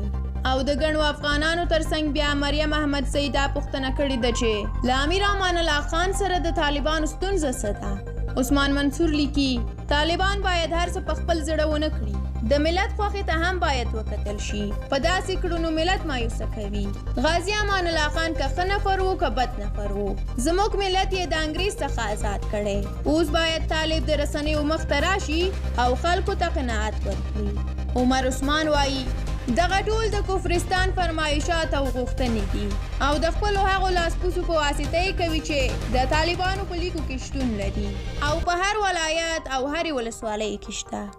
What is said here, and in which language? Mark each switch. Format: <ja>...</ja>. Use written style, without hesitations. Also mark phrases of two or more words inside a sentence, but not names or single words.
<ps>او د ګڼو افغانانو ترڅنګ بیا مریم احمد سید دا پوښتنه کړې ده چې له امیر امان الله خان سره د طالبانو ستونزه څه ده؟ عثمان منصور لیکي طالبان باید هر څه په خپل زړه ونه کړي. د ملت خوښې ته هم باید وکتل شي. په داسې کړنو ملت مایوسه کوي. غازي امان الله خان که ښه نفر و که بد نفر و، زموږ ملت یې د انګریز څخه آزاد کړی. اوس باید طالب د رسنیو مخ ته راشي او خلکو ته قناعت ورکړي. عمر عثمان وایي دغه ټول د کفرستان فرمایشات او غوښتنې دي او د خپلو هغو لاسپوڅو په واسطه یې کوي چې د طالبانو په لیکو کې شتون لري او په هر ولایت او هرې ولسوالۍ کې شته.</ps>